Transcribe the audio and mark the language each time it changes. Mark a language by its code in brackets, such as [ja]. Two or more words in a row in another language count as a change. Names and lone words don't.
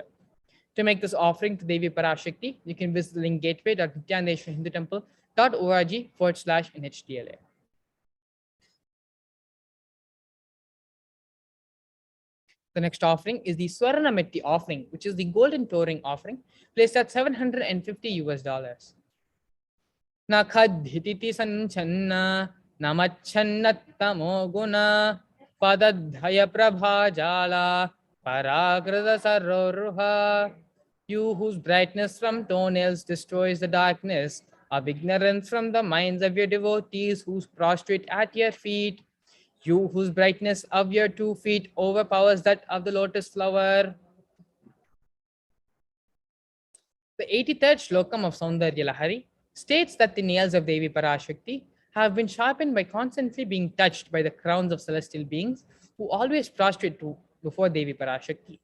[en] To make this offering to Devi Parashakti, you can visit the link gateway.nityaneshwarahindutemple.org/NHTLA. The next offering is the Swarna Metti offering, which is the golden touring offering, placed at $750 US. [sa] Nakhadhititi sanchanna namachannatamo guna padadhaya prabha jala paragrada sarroruha. [en] You whose brightness from toenails destroys the darkness of ignorance from the minds of your devotees who prostrate at your feet. You whose brightness of your 2 feet overpowers that of the lotus flower. The 83rd Shlokam of Saundarya Lahari states that the nails of Devi Parashakti have been sharpened by constantly being touched by the crowns of celestial beings who always prostrate before Devi Parashakti.